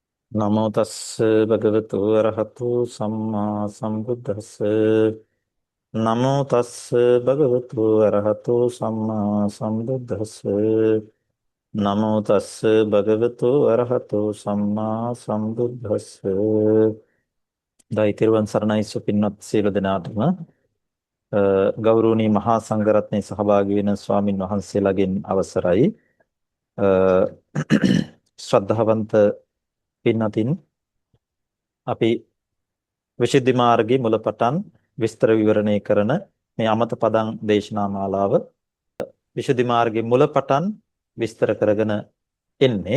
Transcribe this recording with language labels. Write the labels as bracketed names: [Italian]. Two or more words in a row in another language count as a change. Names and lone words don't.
[Pali] නමෝ තස්ස භගවතු අරහතු සම්මා සම්බුද්දස්ස නමෝ තස්ස භගවතු අරහතු සම්මා සම්බුද්දස්ස නමෝ තස්ස භගවතු අරහතු සම්මා සම්බුද්දස්ස [Sinhala] දෛතිරුවන් සරණයි සුපින්වත් සියලු දෙනාටම ගෞරවනීය මහා සංඝරත්නයේ සහභාගී වෙන ස්වාමින් වහන්සේලාගෙන් අවසරයි ශ්‍රද්ධාවන්ත පින්වත්නි අපි විශුද්ධි මාර්ගයේ මුලපටන් විස්තර විවරණය කරන මේ අමත පදං දේශනා මාලාව විශුද්ධි මාර්ගයේ මුලපටන් විස්තර කරගෙන එන්නේ.